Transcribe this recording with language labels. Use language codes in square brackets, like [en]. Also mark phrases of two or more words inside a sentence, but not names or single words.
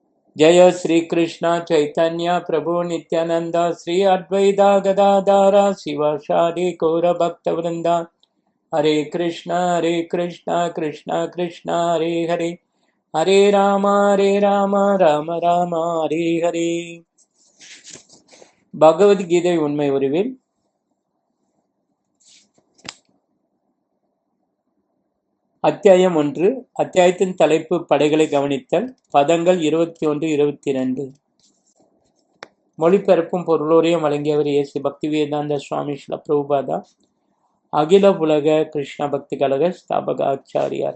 [sa] जय श्री कृष्ण चैतन्य प्रभु नित्यानंद श्री अद्वैता गदाधारा शिवासादि गौर भक्त वृंदा। हरे कृष्ण कृष्ण कृष्ण हरे हरे, हरे राम राम राम हरे हरे. [ta] பகவத்கீதை உண்மை உருவில் அத்தியாயம் 1. அத்தியாயத்தின் தலைப்பு படைகளை கவனித்தல். பதங்கள் 21, 22. மொழிபெயர்ப்பும் பொருளோரையும் வழங்கியவர் ஏசி பக்திவேதாந்த சுவாமி ஸ்ரீல பிரபுபாதா, அகில உலக கிருஷ்ண பக்தி கழக ஸ்தாபக ஆச்சாரியார்.